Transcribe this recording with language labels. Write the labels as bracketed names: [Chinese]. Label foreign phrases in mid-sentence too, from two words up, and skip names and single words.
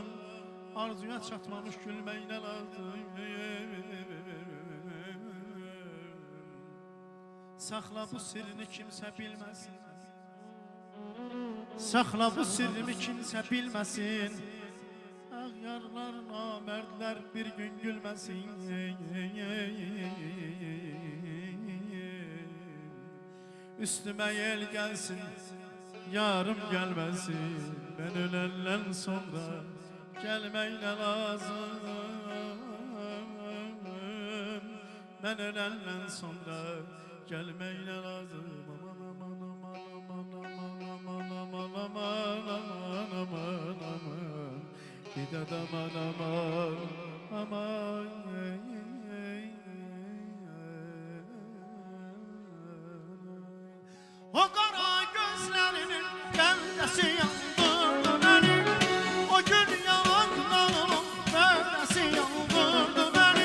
[Azerbaijani] Arzuya çatmamış gülmək nə lazım? Saxla bu sirrini kimsə bilməsin. Saxla bu sirrimi kimsə bilməsin. Ağyarlar, namərdlər bir gün gülməsin. [Turkish] Üstüme yel gelsin, yarım gelmesin. Ben ölenden sonra gelmeyle lazım. Ben ölenden sonra gelmeyle lazım. Aman aman aman aman aman aman aman aman aman aman. Bir de aman aman aman. [Azerbaijani] O qara gözlərinin qəndəsi yandırdı məni. O gül yanaqlarının bəndəsi yandırdı məni.